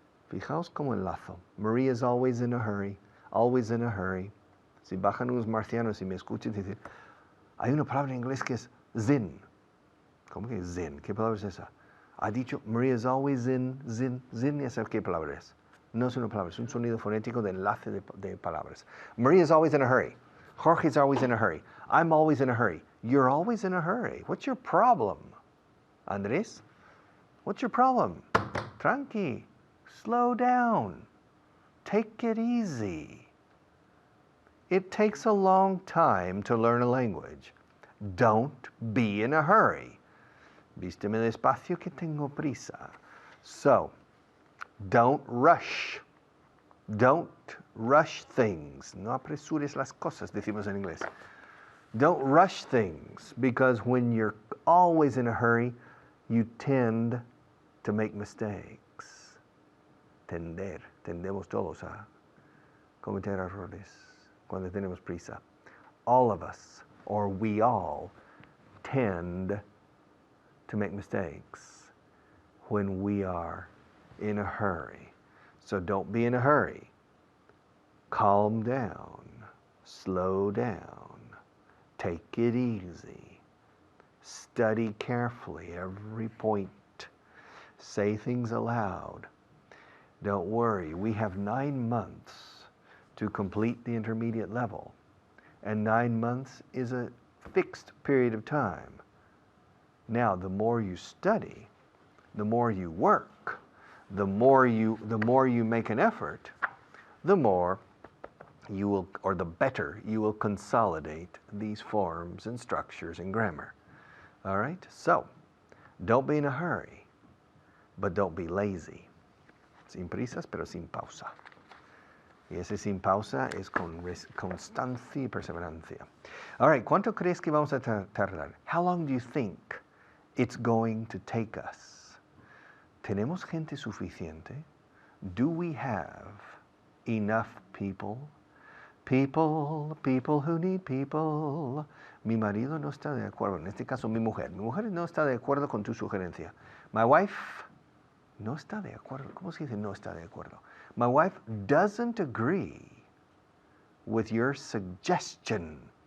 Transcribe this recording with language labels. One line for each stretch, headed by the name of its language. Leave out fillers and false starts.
Spanish: Fijaos cómo enlazo.
English: Maria is always in a hurry, always in a hurry.
Spanish: Si bajan unos marcianos y me escuchan decir, hay una palabra en inglés que es zin. ¿Cómo que es zin? ¿Qué palabra es esa? Ha dicho, Maria is always in, zin. Zin, ya sabes qué palabra es. No es una palabra, es un sonido fonético de enlace de palabras.
English: Maria is always in a hurry. Jorge is always in a hurry. I'm always in a hurry. You're always in a hurry. What's your problem? Andrés? What's your problem? Tranqui. Slow down. Take it easy. It takes a long time to learn a language. Don't be in a hurry.
Spanish: Vísteme despacio que tengo prisa.
English: So, don't rush. Don't rush things.
Spanish: No apresures las cosas, decimos en inglés.
English: Don't rush things, because when you're always in a hurry, you tend to make mistakes.
Spanish: Tendemos todos a cometer errores cuando tenemos prisa.
English: All of us, or we all, tend to make mistakes when we are in a hurry. So don't be in a hurry. Calm down, slow down, take it easy, study carefully every point, say things aloud. Don't worry, we have 9 months to complete the intermediate level, and 9 months is a fixed period of time. Now, the more you study, the more you work, the more you make an effort, the more you will, or the better you will consolidate these forms and structures in grammar. All right? So, don't be in a hurry, but don't be lazy.
Spanish: Sin prisas, pero sin pausa. Y ese sin pausa es con constancia y perseverancia.
English: All right,
Spanish: ¿cuánto crees que vamos a tardar?
English: How long do you think it's going to take us?
Spanish: ¿Tenemos gente suficiente?
English: Do we have enough people? People who need people.
Spanish: Mi marido no está de acuerdo. En este caso, mi mujer. Mi mujer no está de acuerdo con tu sugerencia.
English: My wife
Spanish: no está de acuerdo. ¿Cómo se dice no está de acuerdo?
English: My wife doesn't agree with your suggestion.